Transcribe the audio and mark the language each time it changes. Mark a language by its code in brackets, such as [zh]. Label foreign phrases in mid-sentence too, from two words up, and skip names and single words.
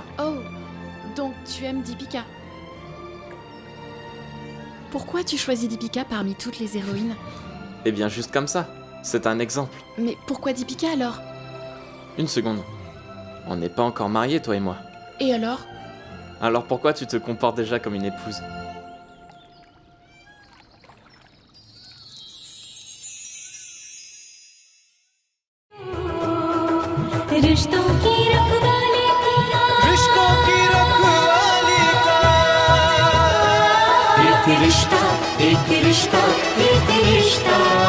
[fr] Oh, donc tu aimes Deepika. Pourquoi tu choisis Deepika parmi toutes les héroïnes? Eh bien, juste comme ça. C'est un exemple. Mais pourquoi Deepika alors? Une seconde. On n'est pas encore mariés, toi et moi. Et alors? Alors pourquoi tu te comportes déjà comme une épouse? [hi] रिश्तों की रखवाली का रिश्तों की रखवाली का एक रिश्ता एक रिश्ता एक रिश्ता